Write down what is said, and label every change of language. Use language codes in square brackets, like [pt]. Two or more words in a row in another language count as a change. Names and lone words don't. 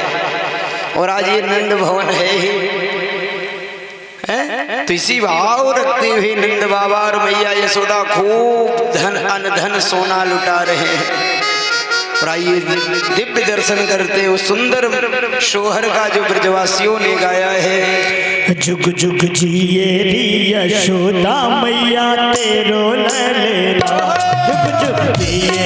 [hi] और आज ये नंद भवन है ही है? तो इसी भाव रखते हुए नंद बाबा और मैया यशोदा खूब धन अनधन सोना लुटा रहे हैं। और आइए दिव्य दर्शन करते हुए सुंदर सोहर का जो ब्रजवासियों ने गाया है। [bra] जुग जुग जिए री यशोदा मैया तेरो ललेला, जुग जुग जिए